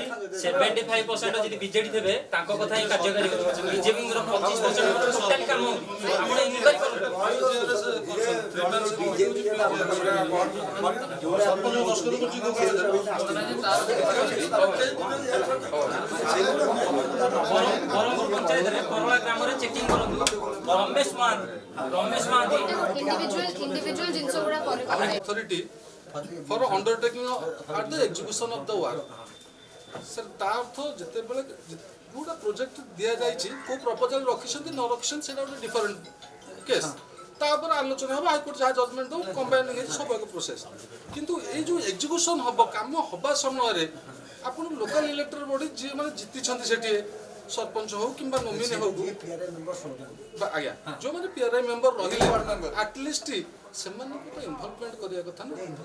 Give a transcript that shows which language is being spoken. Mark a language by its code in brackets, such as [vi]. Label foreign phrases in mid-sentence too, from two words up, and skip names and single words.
[or] 75% ଯଦି ବିଜେଡି ଥିବେ ତାଙ୍କ କଥା ହିଁ କାର୍ଯ୍ୟକାରୀ କରିବ ବିଜେପିଙ୍କର 25% ଟୋଟାଲି କାମ ଆପଣ ଇନକ୍ୱାରି କରନ୍ତୁ ବରହମପୁର ପଞ୍ଚାୟତରେ କରଳା ଗ୍ରାମରେ ଚେକିଂ କରନ୍ତୁ ରମେଶ ମହାନ୍ତି ଇଣ୍ଡିଭିଜୁଆଲ ଜିନିଷ ଗୁଡା ପରେ [en] authority for undertaking at the execution of the work sir [or] ତା ଅର୍ଥ ଯେତେବେଳେ ଯୋଉଟା ପ୍ରୋଜେକ୍ଟ ଦିଆଯାଇଛି କୋଉ ପ୍ରପୋଜାଲ ରଖିଛନ୍ତି ନ ରଖିଛନ୍ତି ସେଇଟା ଗୋଟେ [en] different case [or] ତାପରେ ଆଲୋଚନା ହେବ ହାଇକୋର୍ଟ ଯାହା ଜଜମେଣ୍ଟ ଦେବ କମ୍ବାଇନ୍ ହେଇଛି ସବୁ ଏକ ପ୍ରୋସେସ୍ କିନ୍ତୁ ଏଇ ଯୋଉ ଏକ୍ଜିକ୍ୟୁସନ୍ ହେବ କାମ ହେବା ସମୟରେ ଆପଣ [en] local electoral body [or] ଯିଏ ମାନେ ଜିତିଛନ୍ତି ସେଠି ସରପଞ୍ଚ ହଉ କିମ୍ବା ନୋମିନି ହଉ ଆଜ୍ଞା ଯୋଉମାନେ [en] PRI member [or] ରହିଲେ ଆଟଲିଷ୍ଟ ସେମାନଙ୍କୁ ତ ଇନଭଲଭମେଣ୍ଟ କରିବା କଥା ନା